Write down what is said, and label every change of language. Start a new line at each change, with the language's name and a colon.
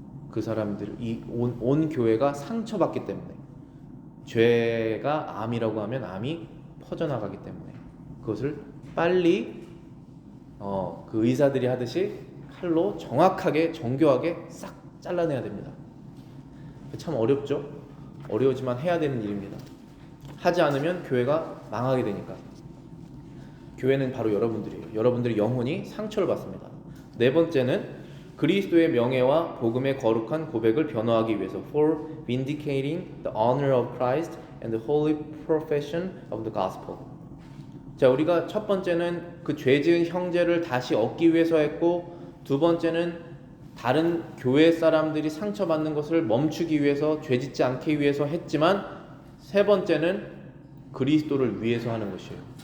Korean: 그 사람들, 온 교회가 상처받기 때문에, 죄가 암이라고 하면 암이 퍼져나가기 때문에 그것을 빨리 그 의사들이 하듯이 칼로 정확하게 정교하게 싹 잘라내야 됩니다. 참 어렵죠? 어려우지만 해야 되는 일입니다. 하지 않으면 교회가 망하게 되니까. 교회는 바로 여러분들이에요. 여러분들이 영혼이 상처를 받습니다. 네 번째는 그리스도의 명예와 복음의 거룩한 고백을 변호하기 위해서
English: for vindicating the honor of Christ and the holy profession of the gospel.
Korean: 자, 우리가 첫 번째는 그 죄 지은 형제를 다시 얻기 위해서 했고, 두 번째는 다른 교회 사람들이 상처받는 것을 멈추기 위해서, 죄 짓지 않기 위해서 했지만, 세 번째는 그리스도를 위해서 하는 것이에요.